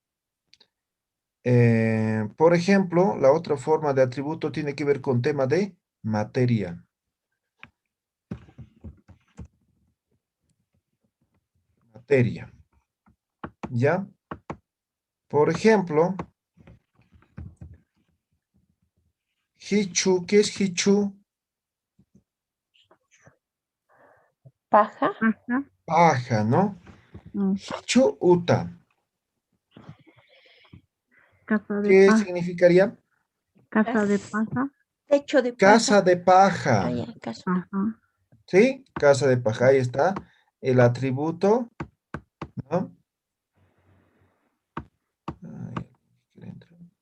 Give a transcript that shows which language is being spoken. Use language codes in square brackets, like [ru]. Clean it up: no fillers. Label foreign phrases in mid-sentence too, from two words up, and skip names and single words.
[es] Por ejemplo, la otra forma de atributo tiene que ver con tema de materia. Materia, ¿ya? Por ejemplo, hichu, ¿qué es hichu? Paja, Paja, Paja, ¿no? mm, [ay] Hichu uta. [es] casa de ¿Qué paja, significaría? casa de paja, techo de Casa paja. de paja, Ah, ya, casa. ajá, ¿sí? Casa de paja, ahí está el atributo, ¿no? Ay, ¿qué le entra?